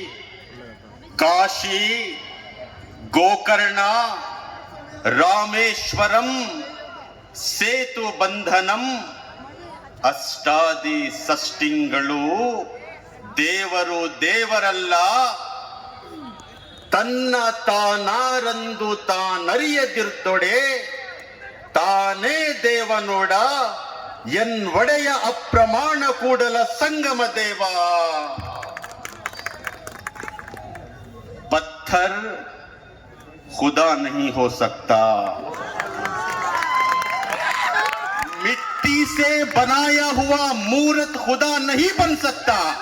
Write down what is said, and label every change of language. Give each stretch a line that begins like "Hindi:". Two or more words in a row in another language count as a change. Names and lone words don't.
Kannada: ಕಾಶಿ ಗೋಕರ್ಣ ರಾಮೇಶ್ವರಂ ಸೇತು ಬಂಧನಂ ಅಷ್ಟಾದಿ ಷಷ್ಟಿಗಳು ದೇವರು ದೇವರಲ್ಲ ತನ್ನ ತಾನಾರಂದು ತಾನರಿಯದಿರ್ತೊಡೆ ತಾನೇ ದೇವನೋಡ ಎನ್ ಒಡೆಯ ಅಪ್ರಮಾಣ ಕೂಡಲ ಸಂಗಮ ದೇವ
Hindi: पत्थर खुदा नहीं हो सकता मिट्टी से बनाया हुआ मूर्त खुदा नहीं बन सकता